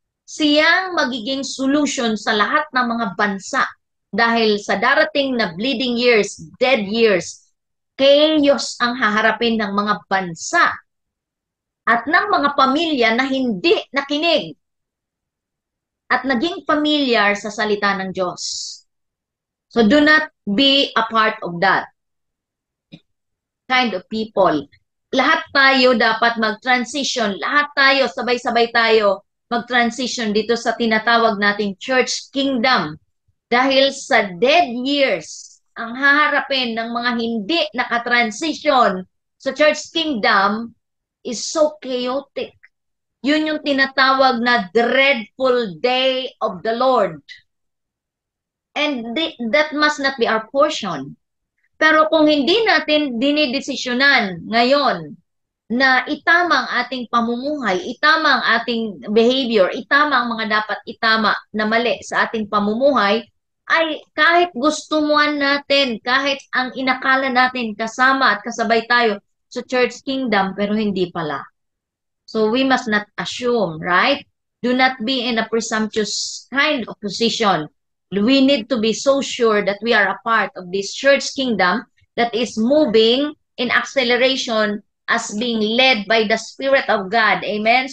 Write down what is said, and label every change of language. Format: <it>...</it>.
<tl>Siyang magiging solution sa lahat ng mga bansa dahil sa darating na bleeding years, dead years, chaos ang haharapin ng mga bansa at ng mga pamilya na hindi nakinig at naging familiar sa salita ng Diyos.</tl> <en>So do not be a part of that kind of people.</en> <tl>Lahat tayo dapat mag-transition. Lahat tayo, sabay-sabay tayo mag-transition dito sa tinatawag nating church kingdom. Dahil sa dead years, ang haharapin ng mga hindi nakatransition sa church kingdom</tl> <en>is so chaotic.</en> <tl>Yun yung tinatawag na</tl> <en>dreadful day of the Lord. And that must not be our portion.</en> <tl>Pero kung hindi natin dinidesisyonan ngayon na itama ang ating pamumuhay, itama ang ating behavior, itama ang mga dapat itama na mali sa ating pamumuhay, ay kahit gusto mo natin, kahit ang inakala natin kasama at kasabay tayo sa church kingdom, pero hindi pala.</tl> <en>So we must not assume, right? Do not be in a presumptuous kind of position. We need to be so sure that we are a part of this church kingdom that is moving in acceleration as being led by the Spirit of God. Amen.</en>